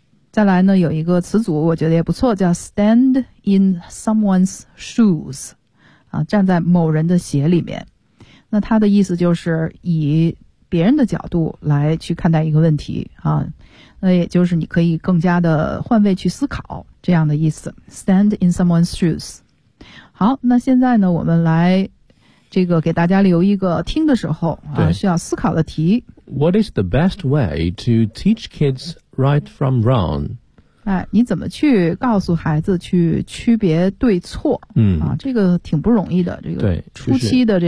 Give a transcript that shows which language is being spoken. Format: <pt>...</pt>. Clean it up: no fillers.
<zh>再来呢有一个词组我觉得也不错，叫</zh> <en>stand in someone's shoes</en> <zh>啊，站在某人的鞋里面，那他的意思就是以别人的角度来去看待一个问题啊，那也就是你可以更加的换位去思考，这样的意思 stand in someone's shoes。好，那现在呢我们来这个给大家留一个听的时候啊需要思考的题。</zh> <en>What is the best way to teach kids right from wrong？</en> <zh>哎，你怎么去告诉孩子去区别对错？嗯，啊，这个挺不容易的，这个初期的这种。</zh>